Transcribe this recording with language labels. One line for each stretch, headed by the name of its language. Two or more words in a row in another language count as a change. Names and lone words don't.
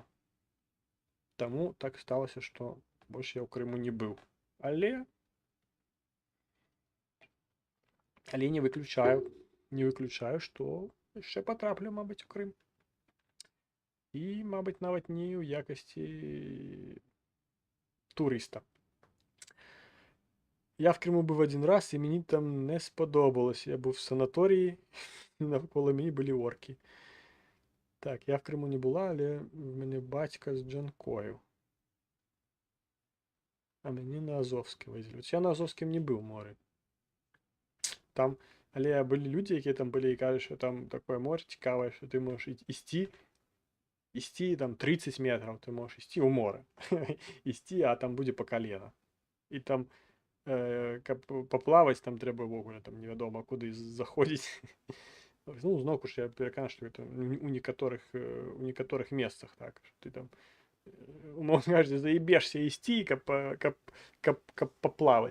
Belarusian: Таму так сталася, што больш я ў Крыму не быў. Але не выключаю, што яшчэ патраплю, мабыць, у Крым. І, мабыць, нават не ў якасці турыста.
Ukrainian: Я в Криму був один раз, і мені там не сподобалось. Я був в санаторії, і навколо мені були орки. Так, я в Криму не була, але в мене батька з Джанкою. А мені на Азовське возили. Я на Азовському не був морі. Там, але були люди, які там були і кажуть, що там таке море цікаве, що ти можеш істи там 30 метрів, ти можеш істи у море. Істи, а там буде по колено.
Belarusian: І там поплаваць там трэба ўвогуле там невядома куды заходзіць. Ну, зноўку ж я перакананы, што гэта у некаторых месцах так, ты там умоўна кажучы, заебешся ісці, каб паплаваць.